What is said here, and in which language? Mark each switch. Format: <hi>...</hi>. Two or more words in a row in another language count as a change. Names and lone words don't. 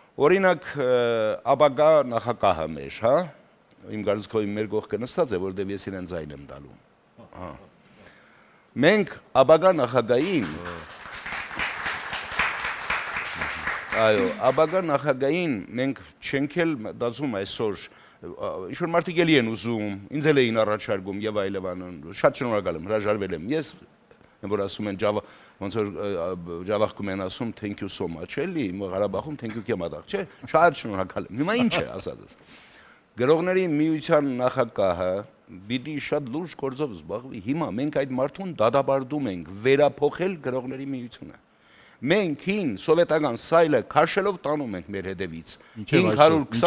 <hy>Օրինակ ապագա նախագահը մեր, հա, իմ կարծիքով մեր կողքը նստած է, որտեղ ես իրեն ձայն եմ տալու։ Հա։ Մենք ապագա նախագահին այո, ապագա նախագահին մենք չենք էլ մտածում այսօր ինչ որ մարդիկ էլի են ուզում, ինձ էլ էին առաջարկում եւ այլն, շատ շնորհակալ եմ, հրաժարվել եմ։ Ես որ ասում են ոնց որ Ջավախքում են ասում</hy> <en>thank you so much,</en> <hy>էլի, Ղարաբաղում</hy> <en>thank you</en> <hy>կեմադաղ, չէ, շատ շնորհակալ եմ։ Հիմա ինչ է ասածս։ Գրողների միության նախագահը պիտի շատ լուրջ գործով զբաղվի։ Հիմա մենք այդ մարդուն դադարում ենք վերափոխել գրողների միությունը։ Մենք հին սովետական սայլը քաշելով տանում ենք մեր հետևից 520</hy>